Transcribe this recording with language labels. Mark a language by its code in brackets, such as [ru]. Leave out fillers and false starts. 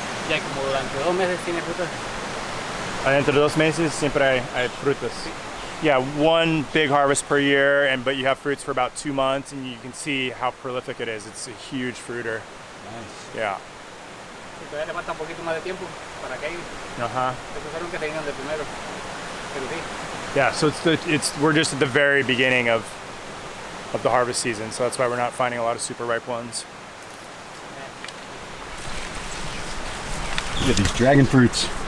[es] Ya como durante 2 meses tiene frutas. Dentro de 2 meses siempre hay frutas. [en] Yeah, one big harvest per year, but you have fruits for about 2 months, and you can see how prolific it is. It's a huge fruiter. Nice. Yeah. [es] Y todavía le falta un poquito más de tiempo para que Uh-huh. estos fueron que se vinieron de primero. Pero sí. [en] Yeah, so we're just at the very beginning of the harvest season, so that's why we're not finding a lot of super ripe ones. Look at these dragon fruits.